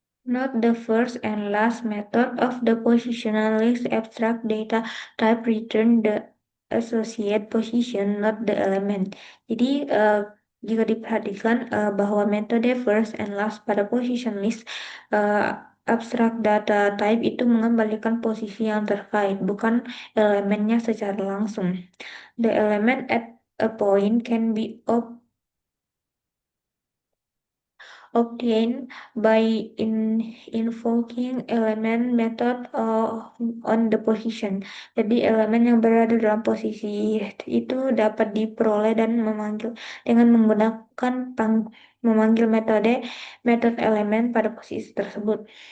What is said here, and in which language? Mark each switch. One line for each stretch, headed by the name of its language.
English: Note the first and last method of the positional list abstract data type return the associate position, not the element.
Indonesian: Jadi jika diperhatikan bahwa metode first and last pada position list abstract data type itu mengembalikan posisi yang terkait, bukan elemennya secara langsung.
English: The element at a point can be obtained by invoking element method on the position.
Indonesian: Jadi elemen yang berada dalam posisi itu dapat diperoleh dan memanggil dengan menggunakan memanggil metode elemen pada posisi tersebut.